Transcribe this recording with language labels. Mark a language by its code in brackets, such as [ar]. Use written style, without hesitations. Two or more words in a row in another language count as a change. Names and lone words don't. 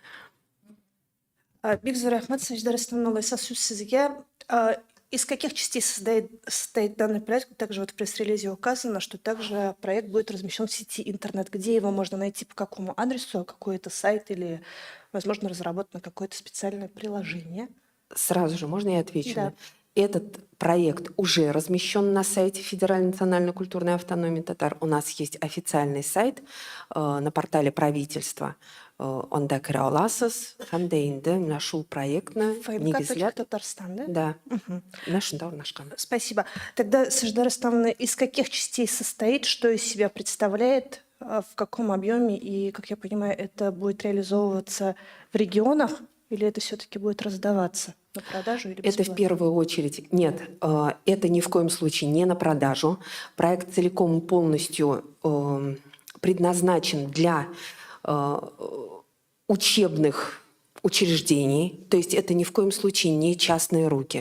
[tt] Бик зур рәхмәт, Саҗидә Рөстәмовна, сүз сезгә. [ru] Из каких частей состоит данный проект? Также вот в пресс-релизе указано, что также проект будет размещен в сети интернет. Где его можно найти, по какому адресу, какой-то сайт или, возможно, разработано какое-то специальное приложение? Сразу же, можно я отвечу? Да. Этот проект уже размещен на сайте Федеральной национальной культурной автономии татар. У нас есть официальный сайт на портале правительства. [tt] Онда кіре аласыз, һәм дә инде менә шул проектны негезләп [ru] Татарстан, да? [tt] Да. Менә шунда урнашкан. [ru] Спасибо. Тогда, Саҗидә Рөстәмовна, из каких частей состоит, что из себя представляет в каком объеме и, как я понимаю, это будет реализовываться в регионах или это все-таки будет раздаваться на продажу или Это в бесплатно? первую очередь. Нет, это ни в коем случае не на продажу. Проект целиком и полностью предназначен для учебных учреждений, то есть это ни в коем случае не частные руки.